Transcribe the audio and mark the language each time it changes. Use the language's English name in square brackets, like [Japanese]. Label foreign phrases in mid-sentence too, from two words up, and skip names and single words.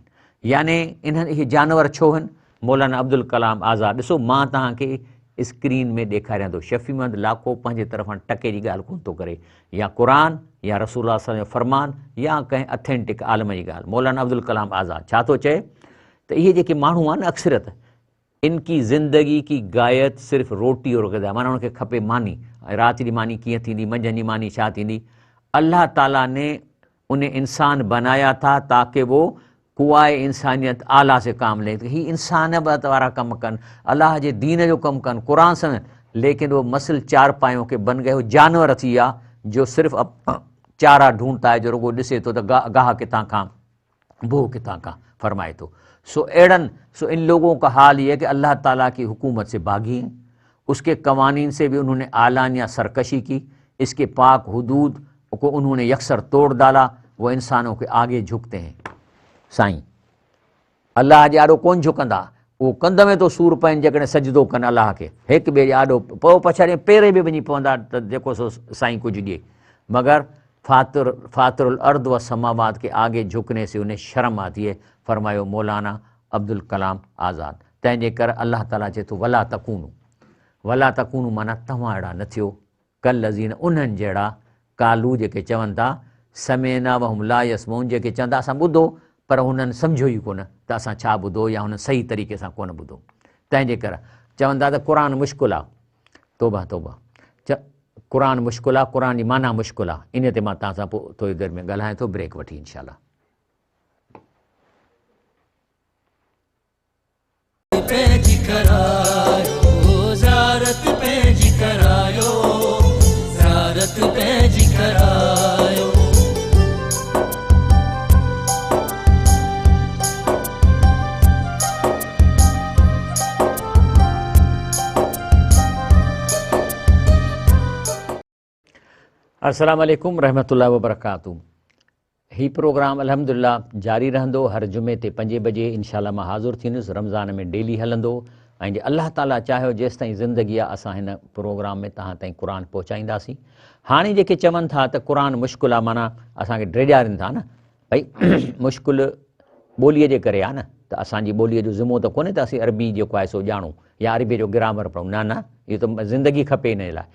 [Sindhi] याने इन्हनि इहे जानवर छो आहिनि? मौलाना अब्दुल कलाम आज़ाद, ॾिसो मां तव्हांखे स्क्रीन में ॾेखारियां थो, शफ़ी महमद लाखो पंहिंजे तरफ़ां टके जी ॻाल्हि कोन थो करे, या क़ुर या रसूल जो फरमान या कंहिं अथेंटिक आलम जी ॻाल्हि। मौलाना अब्दुल कलाम आज़ाद छा थो चए त इहे जेके माण्हू आहिनि अक्सरियत, [Urdu] ان کی زندگی کی غایت صرف روٹی اور غذا, [Sindhi] माना उनखे खपे मानी, राति जी मानी कीअं थींदी, मंझंदि जी मानी छा थींदी। [Urdu] اللہ تعالیٰ نے انہیں انسان بنایا تھا تاکہ وہ قوائے انسانیت اعلیٰ سے کام لے [Sindhi] ही इंसानियत वाला कम कन, अल्लाह जे दीन जो कम कन, कुरान समझ, [Urdu] لیکن وہ مثل چار پایوں کے بن گئے, [Sindhi] वो जानवर थी विया [Urdu] جو صرف چارہ ڈھونڈتا ہے, [Sindhi] जो रुगो ॾिसे तो गाह कितां खां भू कितां खां फरमाए तो। [Urdu] سو ان لوگوں کا حال یہ ہے کہ اللہ تعالیٰ کی حکومت سے بھاگی ہیں، اس کے قوانین سے بھی انہوں نے علانیہ سرکشی کی، اس کے پاک حدود کو انہوں نے یکسر توڑ ڈالا، وہ انسانوں کے آگے جھکتے ہیں. [Sindhi] साईं अल्लाह जे आॾो कोन झुकंदा, उहो कंध में तो सूर पवनि जेकॾहिं सजदो कनि अल्लाह खे, हिक ॿिए जे आॾो पोइ पछाड़ीअ पेरे बि वञी पवंदा त जेको सो साईं कुझु ॾिए, [Urdu] مگر [Arabic] فاطر الأرض و سماوات [Urdu] کے آگے جھکنے سے انہیں شرم آتی ہے, [Sindhi] फरमायो मौलाना अब्दुल कलाम आज़ाद। तंहिंजे करे अल्लाह ताला चए थो [Arabic] ولا تكونوا [Sindhi] माना तव्हां अहिड़ा न थियो, [Arabic] كالذين [Sindhi] उन्हनि जहिड़ा कालू जेके चवनि था [Arabic] سمعنا وهم لا يسمعون, [Sindhi] जेके चवंदा असां ॿुधो पर हुननि सम्झो ई कोन त असां छा ॿुधो या हुननि सही तरीक़े सां कोन ॿुधो। तंहिंजे करे चवंदा त क़ुरान मुश्किल आहे, तौबा क़ुरान मुश्किल आहे, क़ुरान जी माना मुश्किल आहे। इन ते मां तव्हां सां पोइ थोरी देरि में ॻाल्हायां थो, ब्रेक वठी इंशाअल्लाह। पंहिंजी करायो ज़ारत, पंहिंजी करायो ज़ारत, पंहिंजी करायो। [Arabic] السلام عليكم رحمة الله و بركاته. [Sindhi] ही प्रोग्राम अल्हम्दुलिल्लाह जारी रहंदो, हर जुमे ते 5 बजे इंशाअल्लाह मां हाज़ुर थींदुसि, रमज़ान में डेली हलंदो, ऐं जे अल्लाह ताला चाहियो जेसि ताईं ज़िंदगी आहे असां हिन प्रोग्राम में तव्हां ताईं क़ुरान पहुचाईंदासीं। हाणे जेके चवनि था त क़ुरान मुश्किल आहे, माना असांखे ड्रेॼारीनि था न भई मुश्किल ॿोलीअ जे करे आहे न, त असांजी ॿोलीअ जो ज़िमो त कोन्हे त असीं अरबी जेको आहे सो ॼाणूं या अरबी जो ग्रामर पढ़ूं, न इहो त ज़िंदगी खपे इन लाइ।